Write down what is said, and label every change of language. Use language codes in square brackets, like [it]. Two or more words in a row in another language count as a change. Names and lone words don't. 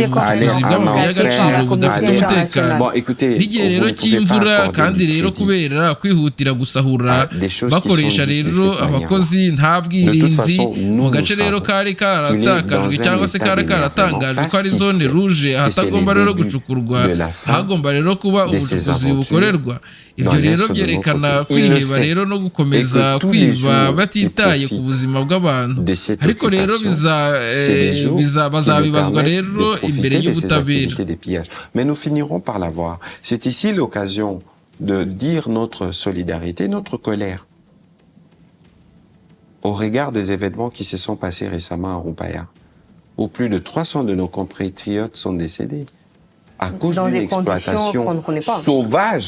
[rw] mu bucukuzi bw'amabuye y'agaciro budafite umutekano n'igihe rero cy'imvura, kandi rero kubera kwihutira gusahura bakoresha rero abakozi nta bwirinzi mu gace rero kari karatakajwe cyangwa se kari karatangajwe ko ari [fr] zone rouge [rw] ahatagomba rero gucukurwa, hagomba rero kuba ubucukuzi bukorerwa. Ibyo rero byerekana kwiheba rero no gukomeza kwiba batitaye ku buzima bw'abantu, ariko rero bazabibazwa rero imbere y'ubutabera. [fr] Mais nous finirons par l'avoir. C'est ici l'occasion de dire notre solidarité, notre colère au regard des événements qui se sont passés récemment à Rupaya, où plus de 300 de nos compatriotes sont décédés à cause d'une exploitation sauvage.